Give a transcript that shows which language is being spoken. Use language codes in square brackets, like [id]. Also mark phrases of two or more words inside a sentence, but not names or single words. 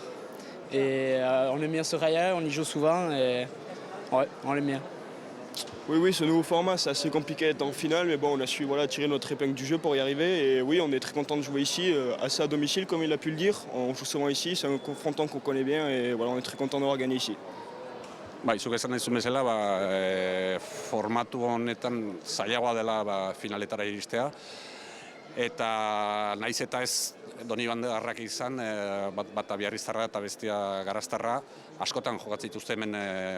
[fr] Et on aime bien ce rail, on y joue souvent et ouais, on l'aime bien. Oui, ce nouveau format, c'est assez compliqué d'être en finale, mais bon, on a su tirer notre épingle du jeu pour y arriver. Et oui, on est très content de jouer ici, assez à domicile, comme il a pu le dire. On joue souvent ici, c'est un confrontant qu'on connaît bien et voilà, on est très content d'avoir gagné ici. [eu] Zuk esan nahi zuen bezala, formatu honetan zailagoa dela finaletara iristea. Eta naiz eta ez Donibandarrak izan, bata Biarriztarra eta bestia Garaztarra, askotan jokatzen dituzte hemen partiduak.